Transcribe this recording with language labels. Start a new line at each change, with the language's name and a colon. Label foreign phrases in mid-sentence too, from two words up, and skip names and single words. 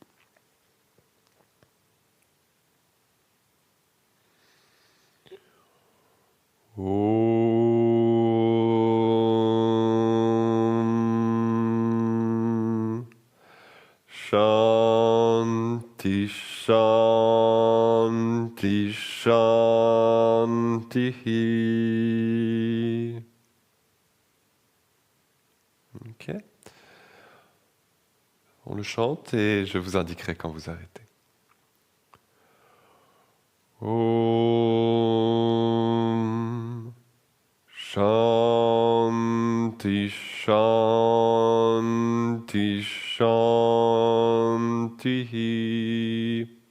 Sanskrit: ॐ शान्ति शान्ति शान्ति.
French: Ok. On le chante et je vous indiquerai quand vous arrêtez.
Sanskrit: ॐ शान्ति शान्ति शान्ति.